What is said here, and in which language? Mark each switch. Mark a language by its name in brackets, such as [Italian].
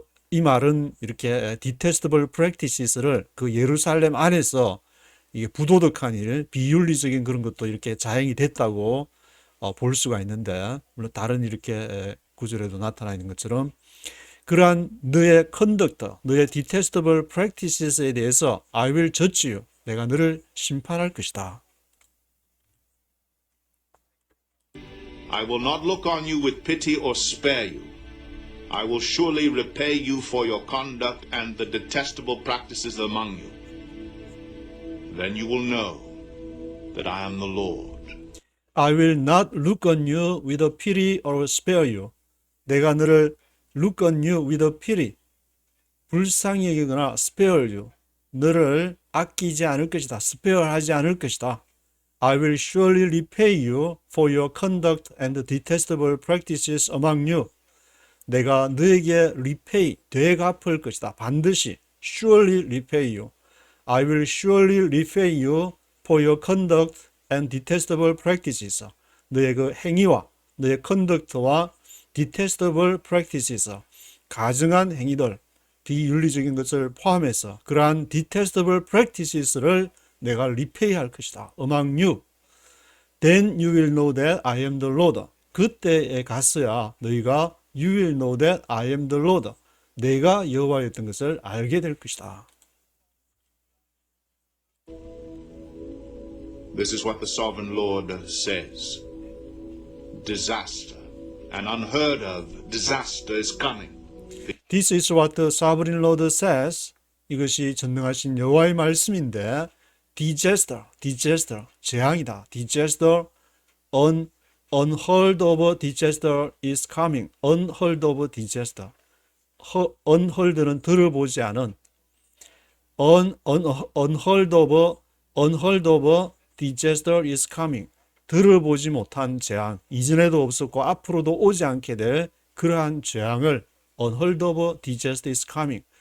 [Korean] 이 말은 이렇게 detestable practices를 그 예루살렘 안에서 이게 부도덕한 일, 비윤리적인 그런 것도 이렇게 자행이 됐다고 볼 수가 있는데 물론 다른 이렇게 구절에도 나타나 있는 것처럼 그러한 너의 conduct, 너의 detestable practices에 대해서 [English] I will judge you. [Korean] 내가 너를 심판할 것이다. [English] I will not look on you with pity or spare you. I will surely repay you for your conduct and the detestable practices among you. Then you will know that I am the Lord. I will not look on you with a pity or spare you. [Korean] 내가 너를 [English] look on you with a pity, [Korean] 불쌍히 여기거나 [English] spare you, [Korean] 너를 아끼지 않을 것이다. spare 하지 않을 것이다. [English] I will surely repay you for your conduct and the detestable practices among you. [Korean] 내가 너에게 repay, 되갚을 것이다. 반드시 [English] surely repay you. I will surely repay you for your conduct and detestable practices. [Korean] 너의 그 행위와 너의 conduct와 detestable practices, 가증한 행위들, 비윤리적인 것을 포함해서 그러한 detestable practices를 내가 리페이할 것이다. [English] among you. Then you will know that I am the Lord. [Korean] 그때에 갔어야 너희가 [English] you will know that I am the Lord. [Korean] 내가 여호와였던 것을 알게 될 것이다. [English] This is what the sovereign Lord says. Disaster, an unheard of disaster is coming. This is what the sovereign Lord says. [Korean] 이것이 전능하신 여호와의 말씀인데 disaster, 재앙이다. [English] disaster, unheard of disaster is coming. unheard of disaster. unheard는 [Korean] 들어보지 않은 [English] unheard of disaster is coming. [Korean] 들어보지 못한 재앙, 이전에도 없었고 앞으로도 오지 않게 될 그러한 재앙을 [English] unheard of disaster is coming.